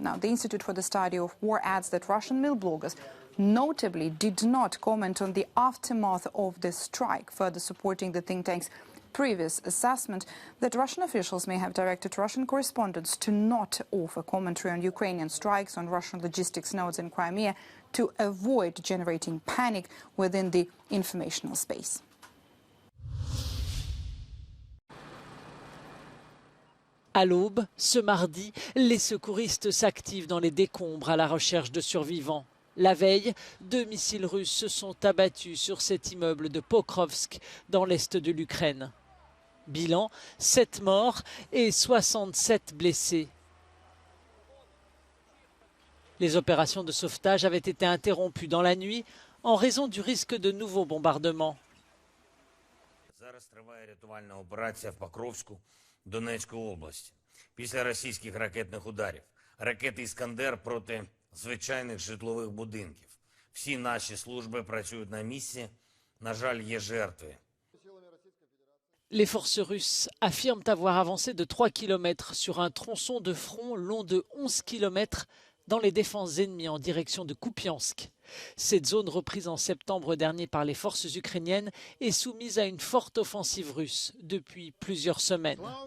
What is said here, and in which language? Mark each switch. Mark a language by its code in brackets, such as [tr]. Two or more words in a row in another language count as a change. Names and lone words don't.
[en] Now, the Institute for the Study of War adds that Russian mill bloggers notably did not comment on the aftermath of the strike, further supporting the think tank's previous assessment that Russian officials may have directed Russian correspondents to not offer commentary on Ukrainian strikes on Russian logistics nodes in Crimea to avoid generating panic within the informational space. [fr] À l'aube, ce mardi, les secouristes s'activent dans les décombres à la recherche de survivants. La veille, 2 missiles russes se sont abattus sur cet immeuble de Pokrovsk, dans l'est de l'Ukraine. Bilan, 7 morts et 67 blessés. Les opérations de sauvetage avaient été interrompues dans la nuit en raison du risque de nouveaux bombardements. [uk] Зараз триває рятувальна операція в Покровську Донецької області. Після російських ракетних ударів. Ракети «Іскандер» проти звичайних житлових будинків. Всі наші служби працюють на місці. На жаль, є жертви. [fr] Les forces russes affirment avoir avancé de 3 km sur un tronçon de front long de 11 km dans les défenses ennemies en direction de Kupiansk. Cette zone reprise en septembre dernier par les forces ukrainiennes est soumise à une forte offensive russe depuis plusieurs semaines.